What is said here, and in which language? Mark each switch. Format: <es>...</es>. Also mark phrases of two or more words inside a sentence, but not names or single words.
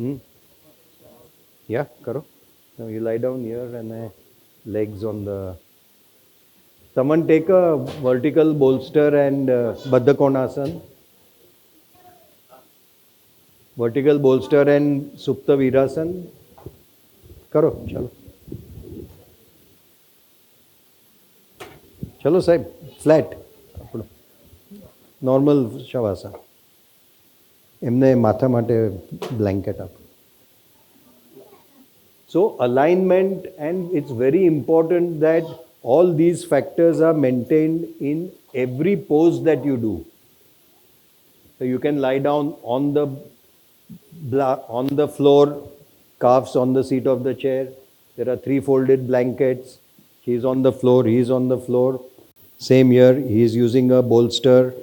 <en>Yeah, karo. Now you lie down here and legs on the Someone take a vertical bolster and Baddha Konasana. Vertical bolster and Supta Virasana.</en> <hi>करो चलो चलो साहेब</hi> <gu>ફ્લેટ આપણું નોર્મલ શવાસન એમને માથા માટે બ્લેન્કેટ આપો</gu> <en>so alignment and it's very important that all these factors are maintained in every pose that you do so you can lie down on the floor calves on the seat of the chair there are 3 folded blankets he is on the floor he is on the floor same here he is using a bolster</en>